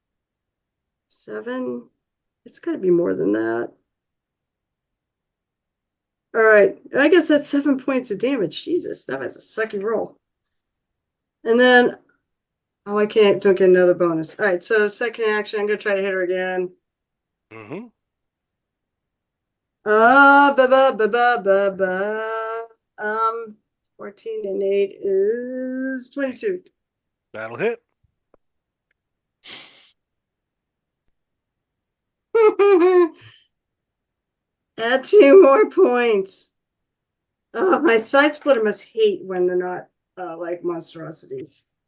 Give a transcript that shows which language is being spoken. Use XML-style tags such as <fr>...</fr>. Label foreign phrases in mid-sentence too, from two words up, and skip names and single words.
<en>7. It's got to be more than that. All right, I guess that's 7 points of damage. Jesus, that was a sucky roll. And then, oh, I don't get another bonus. All right, so second action, I'm gonna try to hit her again. Mm-hmm. Ba ba ba ba ba ba. 14 and 8 is 22. That'll hit. Add 2 more points. Oh, my side splitter must hate when they're not like monstrosities.</en>